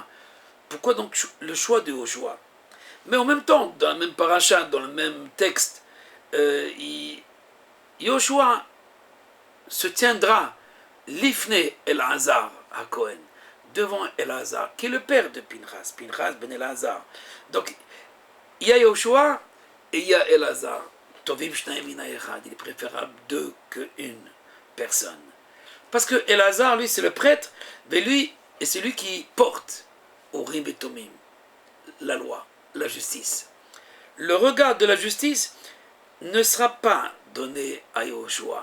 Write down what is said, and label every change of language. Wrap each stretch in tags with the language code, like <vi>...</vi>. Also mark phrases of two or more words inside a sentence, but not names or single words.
<fr>Pourquoi donc le choix de Yoshua? Mais en même temps, dans le même paracha, dans le même texte, Yoshua se tiendra l'ifne Elazar à Cohen, devant Elazar, qui est le père de Pinchas, Pinchas ben Elazar. Donc, il y a Yoshua et il y a Elazar.</fr> <he>טובים השניים מן האחד,</he> <fr>il est préférable deux que une. personne. Parce que Elazar, lui, c'est le prêtre, mais lui, et c'est lui qui porte au Rim et Tomim la loi, la justice. Le regard de la justice ne sera pas donné à Yoshua.</fr>